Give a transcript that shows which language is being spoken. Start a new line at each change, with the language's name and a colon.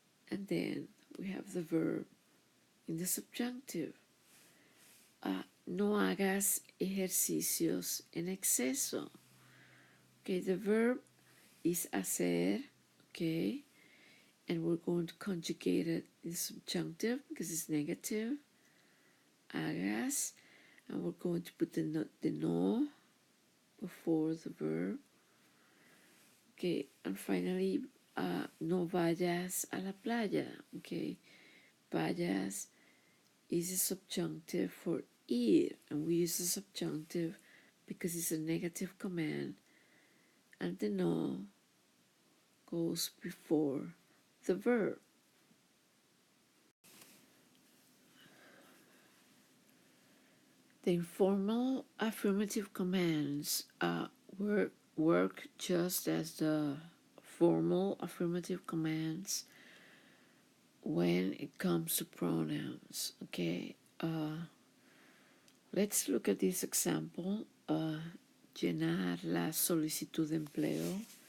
English: And then we have the verb in the subjunctive.
Spanish: No hagas ejercicios en exceso.
English: Okay, the verb is hacer, okay, and we're going to conjugate it in subjunctive because it's negative. Hagas, and we're going to put the no before the verb. Okay, and finally,
Spanish: no vayas a la playa.
English: Okay, vayas is a subjunctive for ir, and we use the subjunctive because it's a negative command, and the no goes before the verb. The informal affirmative commands work just as the formal affirmative commands when it comes to pronouns. Okay, let's look at this example.
Spanish: Llenar la solicitud de empleo.